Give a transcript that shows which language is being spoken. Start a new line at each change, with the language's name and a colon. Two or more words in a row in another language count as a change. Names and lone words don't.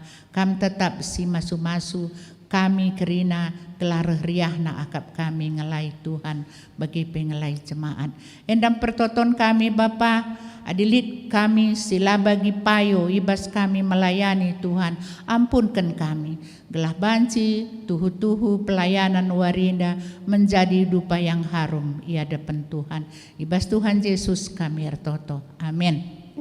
Batak Karo: Kam tetap si masu-masu kami kerina kelar riahna akap kami ngelai Tuhan bagi pengelai jemaat. Endam pertoton kami Bapa, adilit kami sila bagi payo ibas kami melayani Tuhan, ampunkan kami. Gelah banci tuhu-tuhu pelayanan warinda
Indonesian: menjadi dupa yang harum
Batak Karo: ia depan Tuhan. Ibas Tuhan Yesus kami ertoto. Amin.